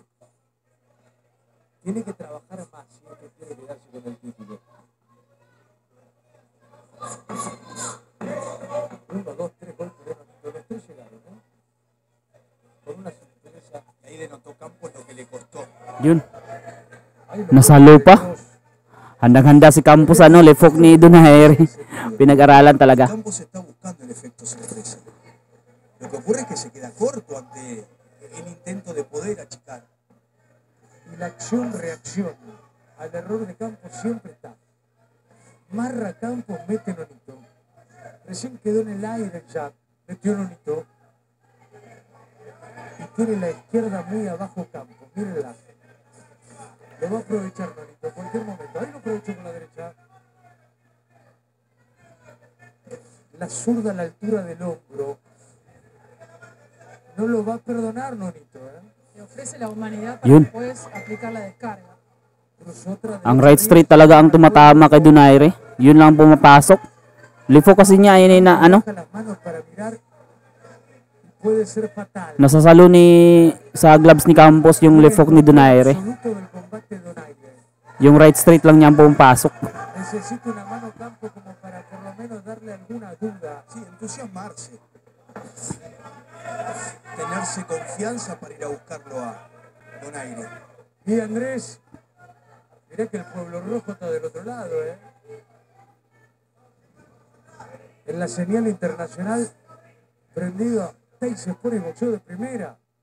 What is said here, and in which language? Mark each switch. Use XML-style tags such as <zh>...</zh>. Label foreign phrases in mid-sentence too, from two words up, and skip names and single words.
<es>Tiene que trabajar más si es que quiere quedarse con el título. 1, 2, 3 golpes de Nonito, los 3 llegaron, ¿no? Con una sorpresa. Ahí denotó Campos lo que le costó.</es> <tl>Yun. Nasalo pa. Handang-handa si Campos, lefok ni Donaire. Pinag-aralan talaga.</tl> <es>Campos está buscando el efecto sorpresa. Lo que ocurre es que se queda corto ante el intento de poder achicar. Y la acción-reacción al error de Campos siempre está. Marra Campos, mete Nonito. Recién quedó en el aire el jab, metió Nonito. Y tiene la izquierda muy abajo Campos, mírenla. Lo va a aprovechar Nonito en cualquier momento. Ahí lo aprovechó con la derecha. La zurda a la altura del hombro. No lo va a perdonar Nonito, Le ofrece la humanidad para</es> <tl>Yun.</tl> <es>después aplicar la descarga.</es> <tl>Ang</tl> <en>right straight</en> <tl>talaga ang tumatama kay Donaire. Yun lang pumapasok. Lifo kasi niya yun na</tl> <es>Puede ser fatal.</es> <tl>nasasalo sa gloves ni Campos yung lefok ni Donaire.</tl> <es>Absoluto del combate de Donaire.</es> <tl>Yung</tl> <en>right straight</en> <tl>lang niya ang pumapasok.</tl> <es>Necesita una mano Campo como para por lo menos darle alguna duda. Sí, entusiasmarse. Tenerse confianza para ir a buscarlo a Donaire. Y Andrés, mirá que el Pueblo Rojo está del otro lado, En la señal internacional, prendido a Tyson Fury, boxeo de primera.</es>